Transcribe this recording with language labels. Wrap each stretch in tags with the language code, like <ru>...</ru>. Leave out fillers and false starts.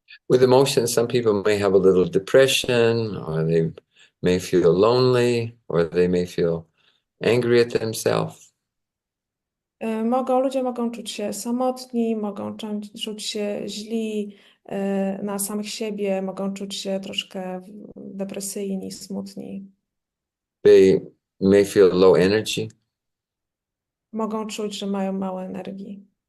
<en>With emotions, some people may have a little depression, or they may feel lonely, or they may feel angry at themselves.</en> <pl>Ludzie mogą czuć się samotni, mogą czuć się źli na samych siebie, mogą czuć się troszkę depresyjni, smutni.</pl> <en>They may feel low energy.</en> <pl>Mogą czuć, że mają mało energii.</pl>